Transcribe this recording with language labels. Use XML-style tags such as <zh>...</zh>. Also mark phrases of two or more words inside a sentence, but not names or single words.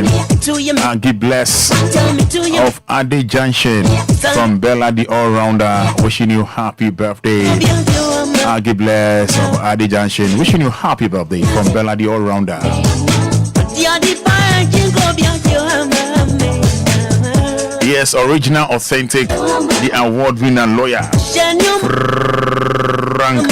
<en>And give bless of Ade Junction from Bella the All-Rounder. Wishing you happy birthday. And give bless of Ade Junction. Wishing you happy birthday from Bella the All-Rounder. Yes, original, authentic, the award-winner lawyer Frank.</en>